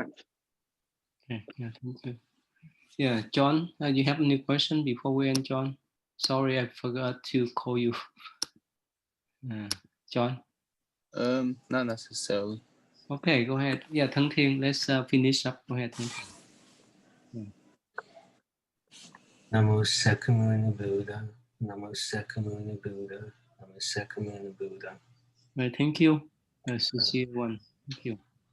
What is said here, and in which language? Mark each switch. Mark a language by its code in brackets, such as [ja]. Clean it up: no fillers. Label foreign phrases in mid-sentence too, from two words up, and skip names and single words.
[en] Okay, yeah, thank you. Yeah, John, you have any question before we end, John? Sorry, I forgot to call you. John. Not necessarily. Okay, go ahead. Yeah, Thăng Thiên, let's finish up. Go ahead, Thăng Thiên. [pi] Namo Sakyamuni Buddha. Namo Sakyamuni Buddha. Namo Sakyamuni Buddha. [en] Right, thank you. See you one. Thank you.